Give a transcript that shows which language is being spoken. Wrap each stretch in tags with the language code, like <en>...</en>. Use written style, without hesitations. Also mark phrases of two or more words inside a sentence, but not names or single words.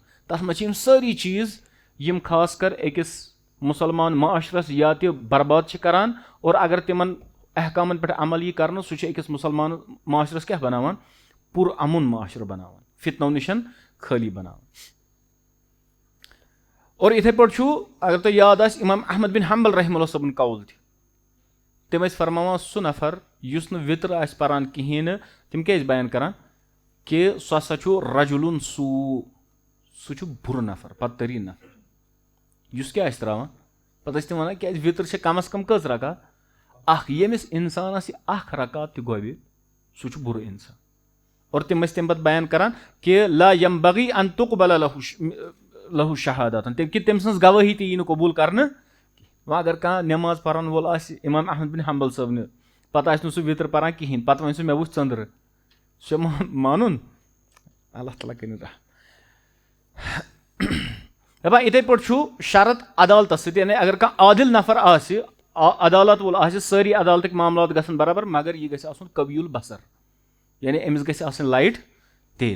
<ks>تتھ منٛز چھِ یِم سٲری چیٖز یِم خاص کر أکِس مُسلمان معاشرس یا تہِ برباد چھِ کران اور اگر تِمن احکامن پٮ۪ٹھ عمل یی کرنہٕ سُہ چھُ أکِس مُسلمان معاشرس کیٛاہ بناوان پُر امُن معاشرٕ بناوان فِتنو نِش خٲلی بناوان. اور یِتھے پٲٹھۍ چھُ اگر تۄہہِ یاد آسہِ امام احمد بن حنبل</ks> <ar>رحمہ اللہ</ar> <ks>صٲبُن قول تہِ تِم ٲسۍ فرماوان سُہ نفر یُس نہٕ وِتر آسہِ پران کِہینۍ نہٕ تِم کیٛاہ ٲسۍ بیان کران کہِ سُہ ہسا چھُ</ks> <ar>رجُلُن سوٗ</ar> <ks>سُہ چھُ بُرٕ نفر بدتریٖن نفر یُس کیٛاہ آسہِ تراوان پتہٕ ٲسۍ تِم ونان کیٛازِ وِتر چھِ کم از کم کٔژ رکات اکھ ییٚمِس انسانس یہِ اکھ رکات تہِ گۄبہِ سُہ چھُ بُرٕ انسان. اور تِم ٲسۍ تمہِ پتہٕ بیان کران کہِ</ks> <ar>لا ینبغی ان تقبل لہُ شہادتن</ar> <ks>کہِ تٔمۍ سٕنٛز گوٲہی تہِ یی نہٕ قبوٗل کرنہٕ. وۄنۍ اگر کانٛہہ نٮ۪ماز پرن وول آسہِ امام احمد بن حنبل صٲبنہِ پتہٕ آسہِ نہٕ سُہ وِتر پران کِہینۍ پتہٕ وۄنۍ سُہ مےٚ وٕچھ ژٔنٛدرٕ سُہ چھُ مانُن اللہ تعالیٰ کٔرِنۍ رحم. دپان یِتھے پٲٹھۍ چھُ شرط عدالتس سۭتۍ یعنی اگر کانٛہہ عادل نفر آسہِ عدالت وول آسہِ سٲری عدالتٕکۍ معاملات گژھن برابر مگر یہِ گژھِ آسُن</ks> <ar>قوی البصر</ar> <ks>یعنی أمِس گژھِ آسٕنۍ لایٹ تیز.</ks>